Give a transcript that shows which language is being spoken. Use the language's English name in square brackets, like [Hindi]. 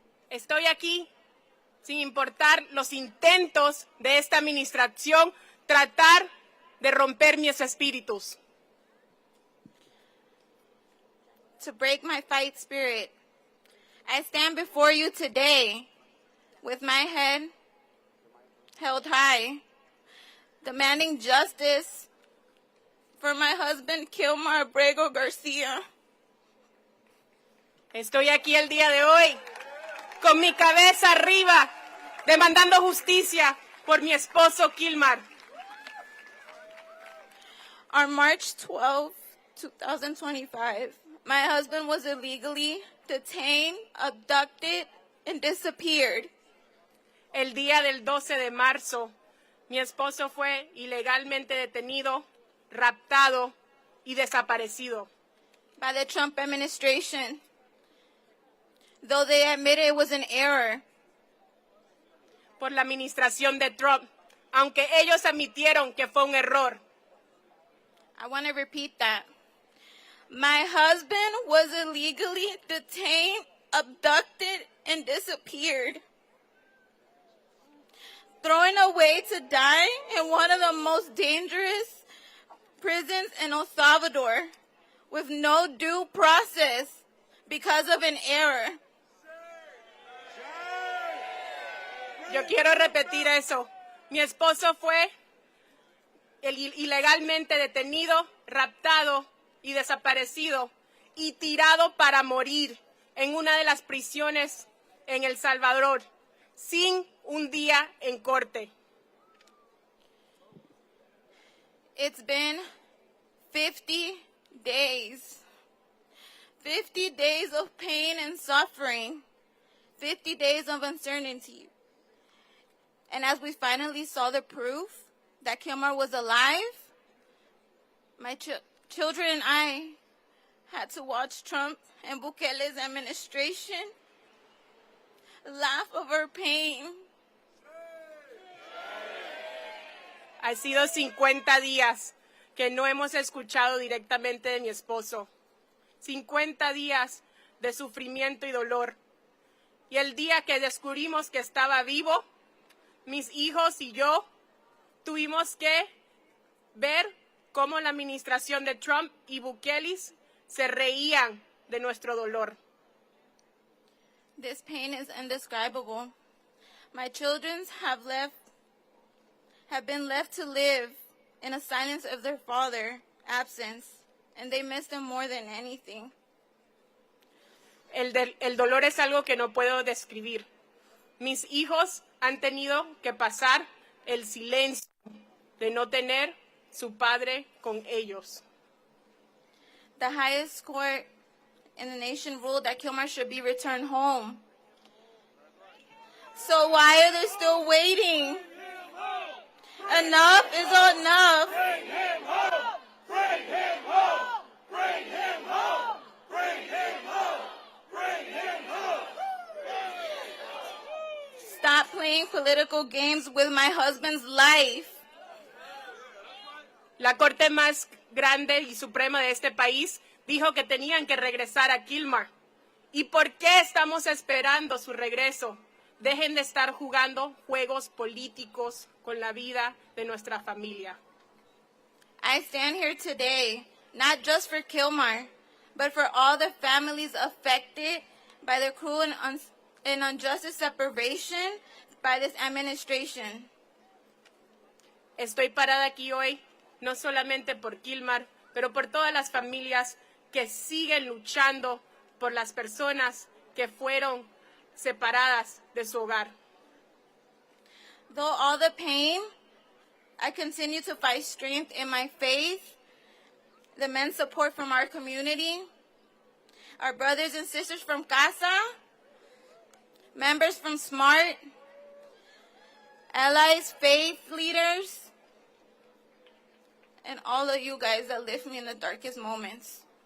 [Spanish] Estoy aquí sin importar los intentos de esta administración tratar de romper mis espíritus. [English] To break my fight spirit, I stand before you today with my head held high, demanding justice for my husband, Kilmar Abrego Garcia. [Spanish] Estoy aquí el día de hoy con mi cabeza arriba, demandando justicia por mi esposo Kilmar. [English] On March 12, 2025, my husband was illegally detained, abducted, and disappeared. [Spanish] El día del 12 de marzo, mi esposo fue ilegalmente detenido, raptado y desaparecido. [English] By the Trump administration. though they admitted it was an error. [Spanish] Por la administración de Trump, aunque ellos admitieron que fue un error. [English] I want to repeat that. My husband was illegally detained, abducted, and disappeared, thrown away to die in one of the most dangerous prisons in El Salvador with no due process because of an error. [Spanish] Yo quiero repetir eso. Mi esposo fue ilegalmente detenido, raptado y desaparecido y tirado para morir en una de las prisiones en El Salvador, sin un día en corte. [English] It's been 50 days. 50 days of pain and suffering. 50 days of uncertainty. And as we finally saw the proof that Kilmar was alive, my children and I had to watch Trump and Bukele's administration laugh over pain. [Spanish] Ha sido 50 días que no hemos escuchado directamente de mi esposo. 50 días de sufrimiento y dolor. Y el día que descubrimos que estaba vivo, mis hijos y yo tuvimos que ver cómo la administración de Trump y Bukele se reían de nuestro dolor. [English] This pain is indescribable. My children have been left to live in a silence of their father's absence, and they miss him more than anything. [Spanish] El dolor es algo que no puedo describir. Mis hijos han tenido que pasar el silencio de no tener su padre con ellos. [English] The highest court in the nation ruled that Kilmar should be returned home. So why are they still waiting? Enough is enough. Bring him home! Bring him home! Bring him home! Bring him home! Bring him home! Stop playing political games with my husband's life. [Spanish] La corte más grande y suprema de este país dijo que tenían que regresar a Kilmar. ¿Y por qué estamos esperando su regreso? Dejen de estar jugando juegos políticos con la vida de nuestra familia. [English] I stand here today, not just for Kilmar, but for all the families affected by the cruel and unjust separation by this administration. [Spanish] Estoy parada aquí hoy, no solamente por Kilmar, pero por todas las familias que siguen luchando por las personas que fueron separadas de su hogar. [English] Though all the pain, I continue to find strength in my faith, the men's support from our community, our brothers and sisters from CASA, members from SMART, allies, faith leaders, and all of you guys that lift me in the darkest moments.